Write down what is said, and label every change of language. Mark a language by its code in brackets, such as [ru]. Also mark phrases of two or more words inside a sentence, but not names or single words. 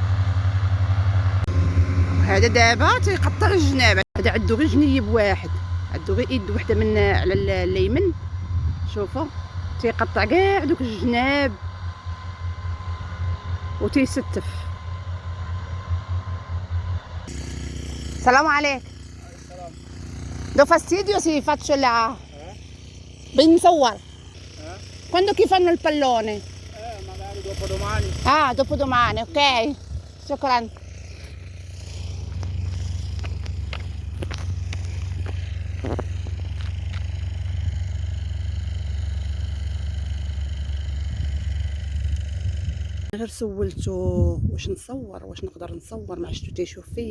[ar] هذا دابا تيقطع الجناب. هذا عنده غير جنيب واحد، عنده غير يد وحده من على اليمين. شوفوا تيقطع كاع دوك الجناب وتيستف. السلام عليك. [it] Do fastidio se faccio ben صور. Quando che fanno il pallone? Magari dopodomani. Dopodomani, [ar] ok. شكرا. غير سولتو واش نصور، واش نقدر نصور، ما عرفتو تيشوف فيا.